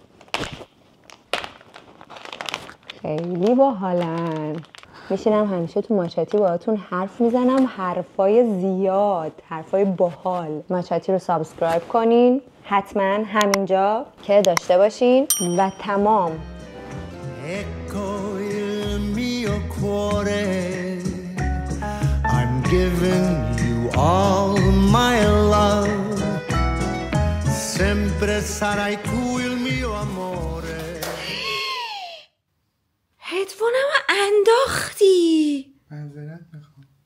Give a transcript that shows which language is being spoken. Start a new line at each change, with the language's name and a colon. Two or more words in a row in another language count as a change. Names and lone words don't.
Persian: خیلی باحالن. میشینم همیشه تو ماچاتی باهاتون حرف میزنم، حرفای زیاد، حرفای باحال. ماچاتی رو سابسکرایب کنین حتما همینجا که داشته باشین و تمام.
English: I'm giving you all my love.
Italian: Sempre sarai tu il mio amore.
Persian: هدفونم انداختی. معذرت میخوام.